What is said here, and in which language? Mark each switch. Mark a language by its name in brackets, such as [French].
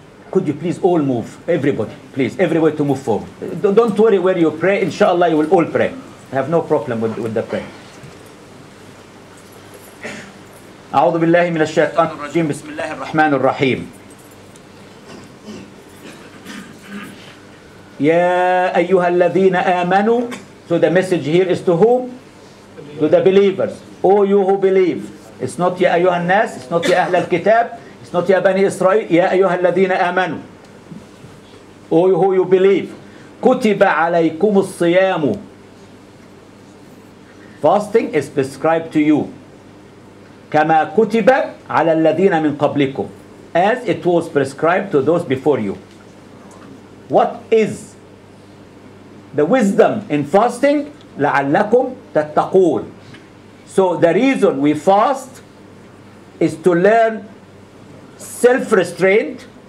[English] could you please all move? Everybody, please, everybody to move forward. Don't worry where you pray. Inshallah, you will all pray. I have no problem with the prayer. [Arabic] أعوذ بالله من الشيطان الرجيم بسم الله الرحمن الرحيم يا أيها الذين آمنوا. [English] So the message here is to whom? To the believers. O you who believe. It's not [Arabic] يا أيها الناس. It's not يا أهل الكتاب. It's not يا بني إسرائيل. يا أيها الذين آمنوا. [English] O you who you believe. [Arabic] كتب عليكم الصيام. [English] Fasting is prescribed to you. [Arabic] كما كتب على الذين من قبلكم. [English] As it was prescribed to those before you. What is the wisdom in fasting? [Arabic] لعلكم تتقون. [English] So the reason we fast is to learn self-restraint.